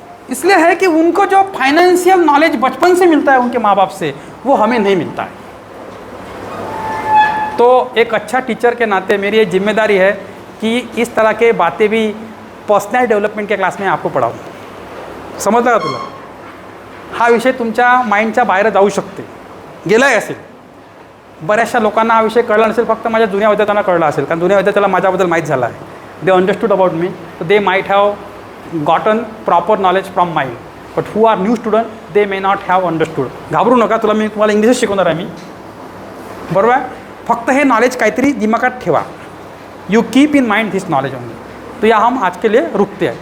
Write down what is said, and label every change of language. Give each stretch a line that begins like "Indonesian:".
Hindi: इसलिए है कि उनको जो फाइनेंशियल नॉलेज बचपन से मिलता है उनके माँ बाप से, वो हमें नहीं मिलता है। तो एक अच्छा टीचर के नाते मेरी ये जिम्मेदारी है कि इस तरह के बातें भी पर्सनल डेव्हलपमेंट के क्लास में आपको पढ़ाऊँ।
Marathi: समजलं का तुला? हा विषय तुमच्या माइंडच्या बाहेर जाऊ शकते, गेला आहे असेल. बऱ्याचशा लोकांना हा विषय कळला नसेल, फक्त माझ्या जुन्या विद्यार्थ्यांना कळला असेल, कारण जुन्या विद्यार्थ्याला माझ्याबद्दल माहीत झालं आहे.
English: They understood about me, they might have gotten proper knowledge from my, but who are new student they may not have understood.
Marathi: घाबरू नका, तुम्हाला इंग्लिशच शिकवणार आहे मी, बरोबर आहे. फक्त हे नॉलेज काहीतरी दिमागात ठेवा.
English: You keep in mind this knowledge only.
Hindi: तो यहाँ हम आज के लिए रुकते हैं.